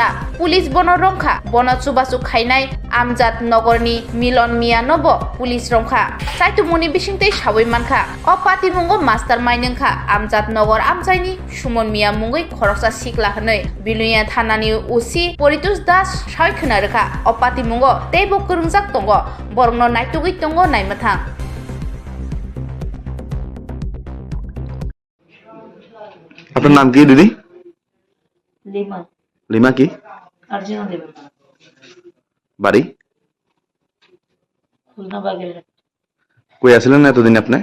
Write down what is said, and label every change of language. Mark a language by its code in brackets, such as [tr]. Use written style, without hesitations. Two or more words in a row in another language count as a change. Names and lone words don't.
[trp] पुलिस बन रंखा बन चुबाचु खाइनाय आमजाद नगरनि मिलन मिया नब पुलिस रंखा साइतुमुनि बिसिंतै सावै मानखा अ पाति मुंगो मास्टार माइनंखा आमजाद नगर आमजायनि सुमन मिया मुंगै खरकसा सिखला हनै बिलुया थानानि उसि परितुस दास साय खोनारखा अ पाति मुंगो तेबो कुरुंजाक दंगो बरंनो नायतुगै दंगो नायमथां। [bn] আপনার নাম কি দিদি? লিমা। লিমা কি? अर्जुन देव। বাড়ি? খুলনা বাগেরহাট। কই আছিলেন এতদিন আপনি?